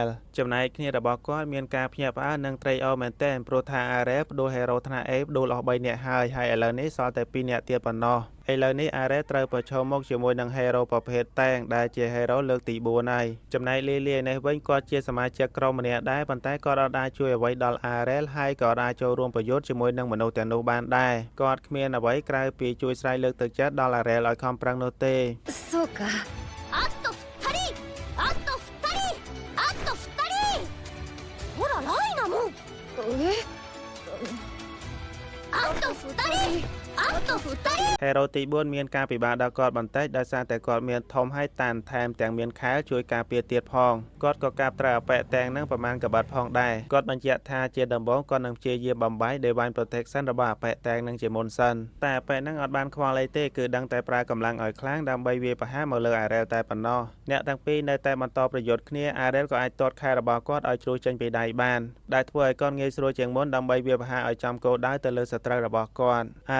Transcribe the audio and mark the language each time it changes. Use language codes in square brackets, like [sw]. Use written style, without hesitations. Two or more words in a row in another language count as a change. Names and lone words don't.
[km] ចំណែកគ្នារបស់គាត់មានការភ្ញាក់ផ្អើលនិងត្រេកអរមែនទែនព្រោះថា Arel បដូរ hero ថ្នាក់ A បដូរអស់3នាក់ហើយឥឡូវនេះសល់តែ2នាក់ទៀតប៉ុណ្ណោះឥឡូវនេះ Arel ត្រូវប្រឈមមុខជាមួយនឹង hero ប្រភេទតែងដែលជា hero លើកទី4ហើយចំណែកលីលានេះវិញគាត់ជាសមាជិកក្រុមម្នាក់ដែរប៉ុន្តែគាត់អាចជួយអ្វីដល់ Arel ហើយក៏អាចចូលរួមប្រយុទ្ធជាមួយនឹងមនុស្សទាំងនោះបានដែរគាត់គ្មានអ្វីក្រៅពីជួយស្រែកលើកទឹកចិត្តដល់ Arel ឲ្យខំប្រឹងនោះទេ [ja] そうかあと2人あと2人あと2人ほらライナもあと2人 [km] Hero ទី4មានការពិបាកដល់គាត់បន្តិចដោយសារតែគាត់មានធំហើយតានថែមទាំងមានខែលជួយការពារទៀត ផងគាត់ក៏កាប់ត្រូវអប៉ែតែងនឹងប្រមាណកបាត់ផងដែរគាត់បញ្ជាក់ថាជាដំបូងគាត់នឹងព្យាយាមបំបី [en] Divine Protection [km] របស់អប៉ែតែងនឹងជាមុនសិនតែអប៉ែនឹងអត់បានខ្វល់អីទេគឺដឹងតែប្រើកម្លាំងឲ្យខ្លាំងដើម្បីវាយប្រហារមកលើ Arel តែប៉ុណ្ណោះអ្នកទាំងពីរនៅតែបន្តប្រយុទ្ធគ្នា Arel ក៏អាចទាត់ខែរបស់គាត់ឲ្យជ្រុះចេញពីដៃបានដែលធ្វើឲ្យគាត់ងាយស្រួលជាងមុនដើម្បីវាយប្រហារឲ្យចំគោលដៅទៅលើសត្រូវរបស់គាត់ Arel